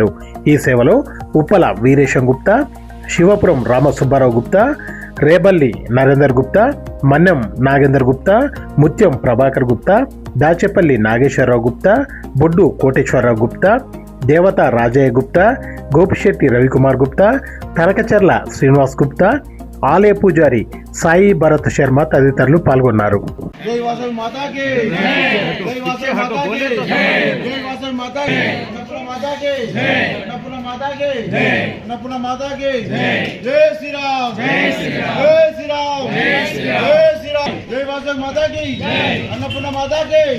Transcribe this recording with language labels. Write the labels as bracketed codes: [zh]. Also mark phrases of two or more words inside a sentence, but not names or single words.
[te] ఈ సేవలో ఉప్పల వీరేశం గుప్తా, శివపురం రామసుబ్బారావు గుప్తా, రేబల్లి నరేందర్ గుప్తా, మన్నెం నాగేందర్ గుప్తా, ముత్యం ప్రభాకర్ గుప్తా, దాచేపల్లి నాగేశ్వరరావు గుప్తా, బొడ్డు కోటేశ్వరరావు గుప్తా, దేవత రాజయ్య గుప్తా, గోపిశెట్టి రవికుమార్ గుప్తా, తనకచర్ల శ్రీనివాస్ గుప్తా, ఆలయ పూజారి సాయి భరత్ శర్మ తదితరులు పాల్గొన్నారు. [hi] जय वासवी माता की जय वासवी माता की जय वासवी माता की अन्नपूर्णा माता की अन्नपूर्णा माता की अन्नपूर्णा माता की जय श्री राम जय श्री राम जय श्री राम जय श्री राम जय श्री राम जय वासवी माता की अन्नपूर्णा माता की